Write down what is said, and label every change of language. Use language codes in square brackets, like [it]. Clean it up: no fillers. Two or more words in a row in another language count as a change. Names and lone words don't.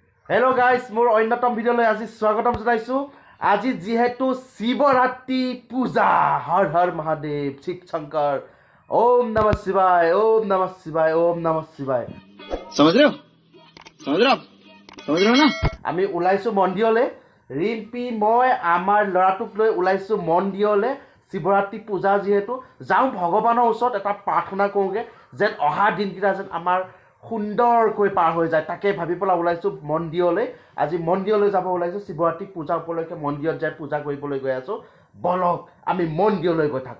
[en] hello guys [as] মোৰ অন্যতম ভিডিঅ'লৈ আজি স্বাগতম জনাইছো আজি যেহেতু শিৱৰাত্ৰি পূজা হৰ হৰ মহাদেৱ শিৱ শংকৰ [sa] ओम नमः शिवाय ओम नमः शिवाय ओम नमः शिवाय [hi] समझ रहे हो ना [as] আমি ওলাইছো মন্দিৰলৈ ৰিম্পি মই আমাৰ লৰাটোক লৈ ওলাইছো মন্দিৰলৈ শিৱৰাত্ৰি পূজা যেহেতু যাওঁ ভগৱানৰ ওচৰত এটা প্ৰাৰ্থনা কৰোগে যেন অহা দিনকেইটা যেন আমাৰ সুন্দৰকৈ পাৰ হৈ যায় তাকে ভাবি পেলাই ওলাইছো মন্দিৰলৈ আজি মন্দিৰলৈ যাব ওলাইছো শিৱৰাত্ৰি পূজা উপলক্ষে মন্দিৰত যাই পূজা কৰিবলৈ গৈ আছো বলক আমি মন্দিৰলৈ গৈ থাকো